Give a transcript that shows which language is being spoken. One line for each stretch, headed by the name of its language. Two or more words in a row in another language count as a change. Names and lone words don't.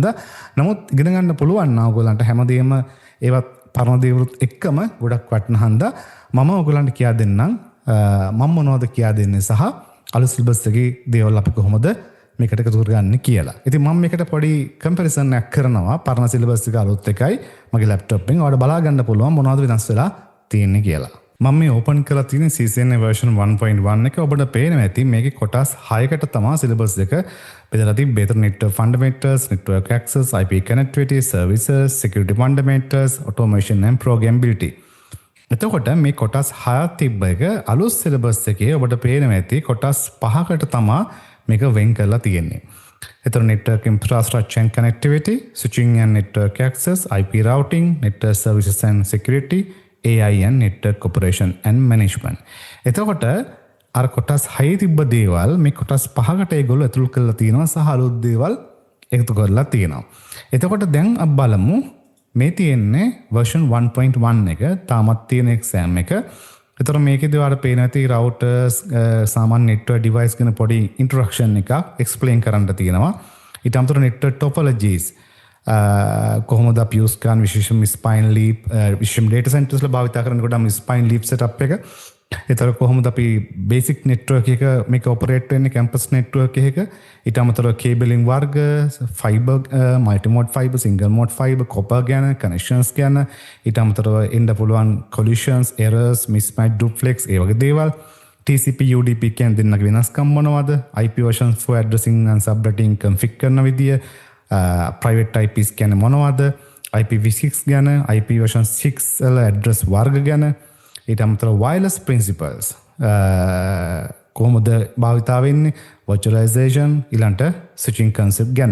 Sinhala: නමුත් ඉගෙන ගන්න පුළුවන් නා ඔයගොල්ලන්ට හැමදේම ඒවත් පරණ දේවලුත් එක්කම ගොඩක් වටින හන්ද මම ඔයගොල්ලන්ට කියා දෙන්නම් මම මොනවද කියා දෙන්නේ සහ අලුත් සිලබස් එකේ දේවල් අපි කොහොමද මේකට එකතු කරගන්නේ කියලා. ඉතින් මම මේකට පොඩි කම්පැරිසන් එකක් කරනවා පරණ සිලබස් එක අලුත් එකයි මගේ ලැප්ටොප් එකෙන්. ඔයාලට බලා ගන්න පුළුවන් මොනවද වෙනස් වෙලා තියෙන්නේ කියලා. මම මේ ඕපන් කරලා තියෙන CCNA version 1.1 එක ඔබට පේනවා ඇති මේකේ කොටස් 6කට තමයි සිලබස් එක බෙදලා තිබ්බේ.
English: network fundamentals, network access, IP connectivity, services, security fundamentals, automation and programmability.
Sinhala: එතකොට මේ කොටස් 6ක් තිබ්බ එක අලුත් සිලබස් එකේ ඔබට පේනවා ඇති කොටස් 5කට තමයි මේක වෙන් කරලා තියෙන්නේ.
English: එතකොට network infrastructure and connectivity, switching and network access, IP routing, network services and security, AI and network operation and management.
Sinhala: එතකොට අර කොටස් 6 තිබ්බ දේවල් මේ කොටස් 5කට ඒගොල්ලෝ ඇතුළු කරලා තියෙනවා සහ අලුත් දේවල් එකතු කරලා තියෙනවා. එතකොට දැන් අපි බලමු මේ තියෙන්නේ version 1.1 එක තාමත් තියෙන exam එක. එතකොට මේකේදී ඔයාලට පේන ඇති routers සාමාන්‍ය
English: network device
Sinhala: ගැන පොඩි introduction එකක් explain කරන්න තියෙනවා. ඊට අමතරව
English: network topologies
Sinhala: කොහොමද අපි use කරන විශේෂම
English: spine leaf
Sinhala: විශේෂම
English: data centers
Sinhala: වල භාවිත කරනකොට නම්
English: spine leaf setup
Sinhala: එක. එතකොට කොහොමද අපි
English: basic network
Sinhala: එක මේක operate වෙන්නේ
English: campus network
Sinhala: එකක. ඊට අමතරව cabling වර්ග
English: fiber multi mode fiber single mode fiber copper
Sinhala: ගැන connections ගැන ඊට අමතරව එන්න පුළුවන්
English: collisions errors mismatch duplex
Sinhala: ඒ වගේ දේවල්.
English: TCP UDP
Sinhala: කියන දෙන්නගේ වෙනස්කම් මොනවද?
English: IP versions for addressing and subnetting config
Sinhala: කරන විදිය,
English: private IPs
Sinhala: කියන්නේ මොනවද? IPv6 ගැන,
English: IP version 6
Sinhala: වල address වර්ග ගැන ඊට අමතරව
English: wireless principles
Sinhala: කොහොමද භාවිතා වෙන්නේ virtualization ඊළඟට
English: switching concept
Sinhala: ගැන.